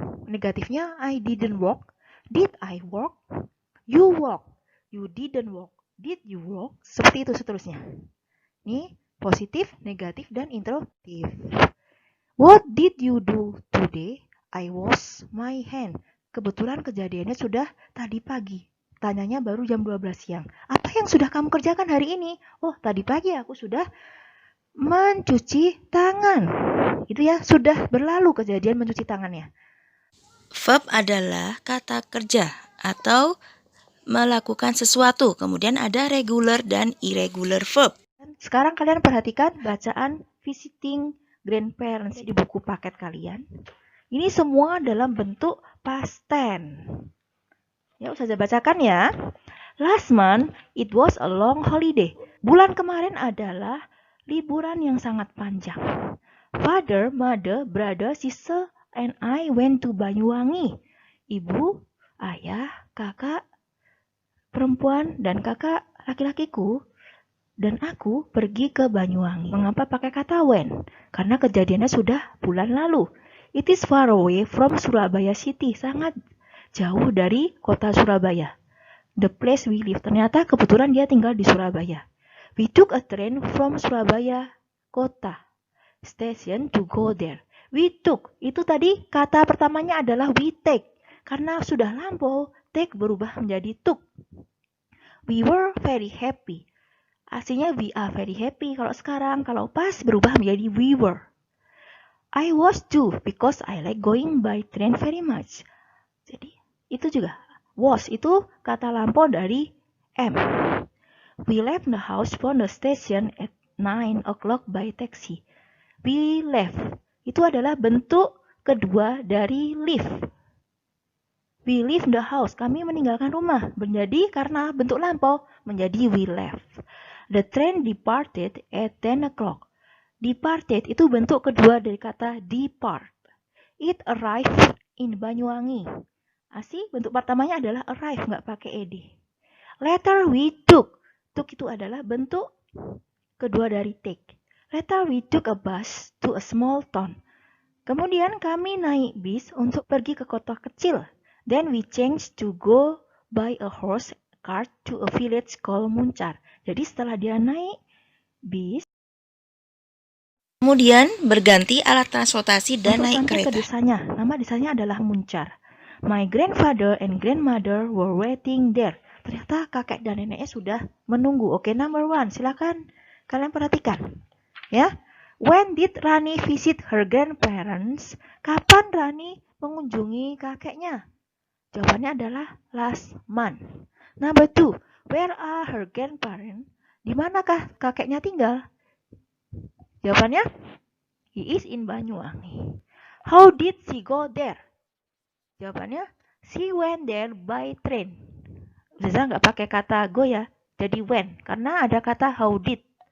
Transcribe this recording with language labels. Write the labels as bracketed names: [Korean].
[English] Negatifnya I didn't walk. Did I walk? You walk. You didn't walk. Did you walk? [Indonesian] Seperti itu seterusnya. Ini positif, negatif, dan interrogatif. [English] What did you do today? I wash my hand. [Indonesian] Kebetulan kejadiannya sudah tadi pagi. Tanyanya baru jam 12 siang. Apa yang sudah kamu kerjakan hari ini? Oh, tadi pagi aku sudah mencuci tangan. Itu ya, sudah berlalu kejadian mencuci tangannya. Verb adalah kata kerja atau melakukan sesuatu. Kemudian ada regular dan irregular verb. Sekarang kalian perhatikan bacaan visiting grandparents di buku paket kalian. Ini semua dalam bentuk past tense. Ya, Ustazah bacakan ya. [English] Last month, it was a long holiday. [Indonesian] Bulan kemarin adalah liburan yang sangat panjang. [English] Father, mother, brother, sister, and I went to Banyuwangi. [Indonesian] Ibu, ayah, kakak perempuan, dan kakak laki-lakiku dan aku pergi ke Banyuwangi. Mengapa pakai kata went? Karena kejadiannya sudah bulan lalu. [English] It is far away from Surabaya City. [Indonesian] Sangat jauh dari kota Surabaya. [English] The place we live. [Indonesian] Ternyata kebetulan dia tinggal di Surabaya. [English] We took a train from Surabaya kota station to go there. We took. [Indonesian] Itu tadi kata pertamanya adalah we take. Karena sudah lampau, take berubah menjadi took. [English] We were very happy. [Indonesian] Aslinya [English] we are very happy. [Indonesian] Kalau sekarang, kalau past berubah menjadi we were. [English] I was too because I like going by train very much. [Indonesian] Jadi itu juga. Was itu kata lampau dari am. [English] We left the house from the station at 9 o'clock by taxi. [Indonesian] We left itu adalah bentuk kedua dari leave. We leave the house, kami meninggalkan rumah. Menjadi karena bentuk lampau menjadi we left. [English] The train departed at 10 o'clock. [Indonesian] Departed itu bentuk kedua dari kata depart. [English] It arrived in Banyuwangi. [Indonesian] Asli bentuk pertamanya adalah arrive, nggak pakai ed. [English] Later we took. [Indonesian] Took itu adalah bentuk kedua dari take. [English] Later we took a bus to a small town. [Indonesian] Kemudian kami naik bis untuk pergi ke kota kecil. [English] Then we changed to go by a horse cart to a village called Muncar. [Indonesian] Jadi setelah dia naik bis, Kemudian berganti alat transportasi dan untuk naik sampai ke kereta. desanya. Nama desanya adalah Muncar. [English] My grandfather and grandmother were waiting there. [Indonesian] Ternyata kakek dan neneknya sudah menunggu. [English] Oke, number 1. [Indonesian] Silakan kalian perhatikan. Ya. [English] When did Rani visit her grandparents? [Indonesian] Kapan Rani mengunjungi kakeknya? Jawabannya adalah last month. [English] Number 2. Where are her grandparents? [Indonesian] Di manakah kakeknya tinggal? [English] Jawabannya, he is in Banyuwangi. How did she go there? Jawabannya, she went there by train. [Indonesian] Ustazah nggak pakai kata go ya, jadi went, karena ada kata how did.